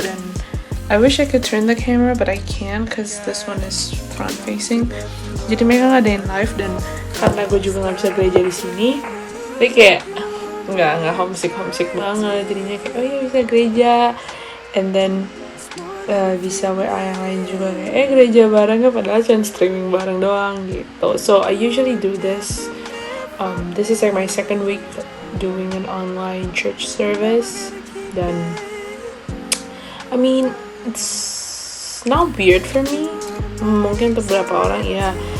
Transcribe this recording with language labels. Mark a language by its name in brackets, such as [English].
[English] Dan I wish I could turn the camera but I can't cause this one is front facing. [Indonesian] Jadi mereka ngadain live dan karena gue juga nggak bisa gereja di sini, jadi kayak nggak homesick banget. Jadinya kayak oh iya bisa gereja, [English] and then [Indonesian] bisa WA yang lain juga kayak gereja bareng kan, padahal cuma streaming bareng doang gitu. [English] So I usually do this. This is like my second week doing an online church service. Dan I mean it's not weird for me. [Indonesian] Mungkin untuk beberapa orang ya.